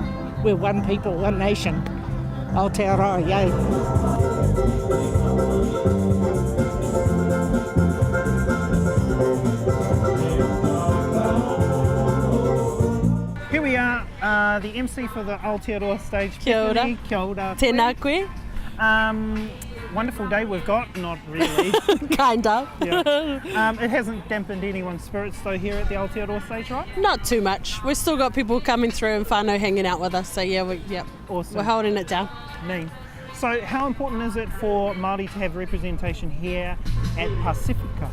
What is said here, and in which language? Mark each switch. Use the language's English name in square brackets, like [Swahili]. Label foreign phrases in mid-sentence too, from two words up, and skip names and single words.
[English] We're one people, one nation. Aotearoa, yay. Here we are, the MC for the Aotearoa stage. [Māori] Kia ora. Kia ora. Tēnā koe. [English] Wonderful day we've got, not really. Kind of. Yeah. It hasn't dampened anyone's spirits though here at the Aotearoa stage, right? Not too much. We've still got people coming through and whānau hanging out with us, so Awesome. We're holding it down. Neat. So how important is it for Māori to have representation here at Pasifika?